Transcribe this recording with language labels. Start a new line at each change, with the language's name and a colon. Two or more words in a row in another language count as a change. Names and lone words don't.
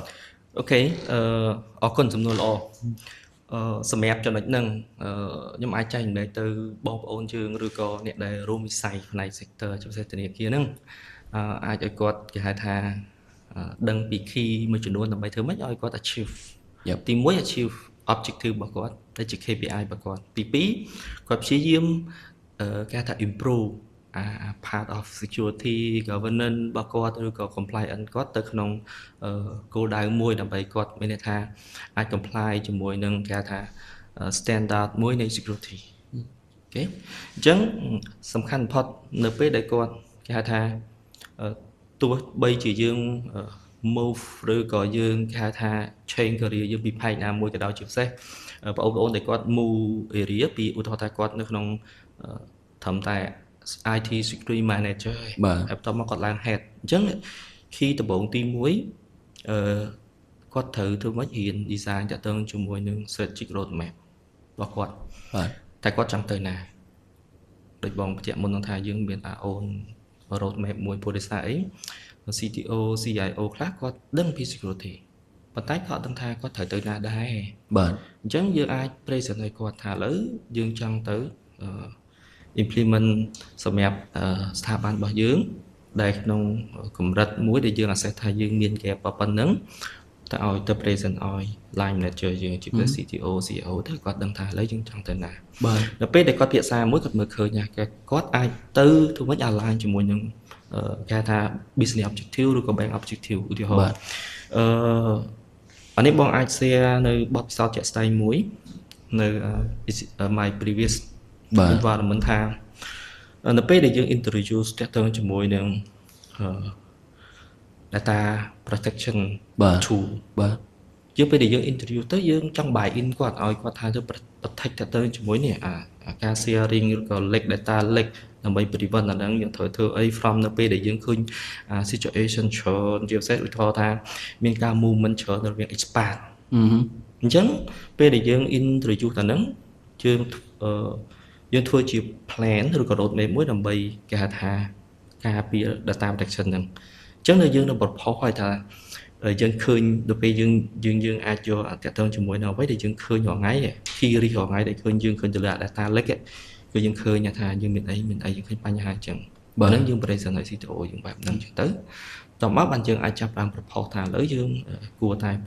Khmer: អូខេអរគុណសំណួរល្អសម្រាប់ចំណុចហ្នឹងខ្ញុំអាចចែកម្លែកទៅបងប្អូនយើងឬក៏អ្នកដែលរួមវិស័យផ្នែក sector ជាពិសេសធនាគារហ្នឹងអាចឲ្យគាត់គេ ហៅថាដឹងពី key មួយចំនួនដើម្បីធ្វើម៉េចឲ្យគាត់ achieve ទី1
English: achieve objective
Khmer: របស់គាត់ដែលជា KPI របស់គាត់ទី2គាត់ព្យាយាមគេថា
English: improve part of security governance
Khmer: របស់ គាត់ឬក៏ compliance គាត់ទៅក្នុងគោលដៅមួយដើម្បីគាត់មានន័យថាអាច comply ជាមួយនឹងគេហៅថា standard មួយនៃ security អូខេអញ្ចឹងសំខាន់បំផុតនៅពេលដែលគាត់គេហៅថាទោះបីជាយើង move ឬក៏យើងគេហៅថា
English: change career
Khmer: យើងពីផ្នែកណាមួយក៏ដោយជាពិសេសបងប្អូនដែលគាត់
English: move area
Khmer: ពីឧទាហរណ៍ថាគាត់នៅក្នុងត្រឹមតែ
English: IT security manager
Khmer: ហើយបន្ទាប់មកគាត់ឡើង head អញ្ចឹង key ដំបូងទី1 គាត់ត្រូវធ្វើម៉េចរៀន design តាក់ទងជាមួយនឹង
English: strategic roadmap
Khmer: របស់គាត់បាទតែគាត់ចង់ទៅណាដូចបងបញ្ជាក់មុនថាយើងមាន
English: our own roadmap
Khmer: មួយព្រោះដោយសារអី
English: CTO CIO
Khmer: ខ្លះគាត់ ដឹងពី security ប៉ុន្តែគាត់អត់ដឹងថាគាត់ត្រូវទៅណាដែរបាទអញ្ចឹងយើងអាច present ឲ្យគាត់ថាឥឡូវយើងចង់ទៅ implement សម្រាប់ស្ថាប័នរបស់យើង ដែលក្នុងកម្រិតមួយដែលយើង assess ថាយើងមាន gap ប៉ុណ្ណឹងតែឲ្យទៅ present ឲ្យ
English: line manager
Khmer: យើង ជាពិសេស
English: CTO CIO
Khmer: ទៅគាត់ដឹងថាឥឡូវយើងចង់ទៅណាបាទដល់ពេលដែលគាត់ភាសាមួយគាត់មើលឃើញថាគាត់អាចទៅធ្វើម៉េច align ជាមួយនឹងគេថា
English: business objective
Khmer: ឬក៏
English: bank objective
Khmer: ឧទាហរណ៍អានេះបងអាច share នៅបទពិសោធន៍ជាក់ស្ដែងមួយនៅ
English: my previous environment
Khmer: ថានៅពេលដែលយើង introduce តាក់ទងជាមួយនឹង
English: data protection tool
Khmer: បាទយើងពេលដែលយើង interview ទៅយើងចង់
English: buy in
Khmer: គាត់ឲ្យគាត់ថាទៅ protect តាក់ទងជាមួយនេះការ sharing ឬក៏
English: leak data leak
Khmer: ដើម្បី prevent អាហ្នឹងយើងត្រូវធ្វើអី from នៅពេលដែលយើងឃើញ situation ច្រើនជាពិសេសឧទាហរណ៍ថាមានការ movement ច្រើនរវាង expert អញ្ចឹងពេលដែលយើង introduce អាហ្នឹង យើងធ្វើជា plan ឬក៏ roadmap មួយដើម្បីគេហៅថាការពារ
English: data protection
Khmer: ហ្នឹងអញ្ចឹងយើងនឹង propose ឲ្យថាយើងឃើញដល់ពេលយើងអាចយកតាក់ទងជាមួយនៅអ្វីដែលយើងឃើញរាល់ថ្ងៃ
English: key risk
Khmer: រាល់ថ្ងៃដែលឃើញយើងឃើញទៅលើ
English: data leak
Khmer: គឺយើងឃើញថាយើងមានអីយើងឃើញបញ្ហាអញ្ចឹងហ្នឹងយើង present ឲ្យ CTO យើងបែបហ្នឹងអញ្ចឹងទៅតោះមកបានយើងអាចចាប់បាន propose ថាឥឡូវយើងគួរតែ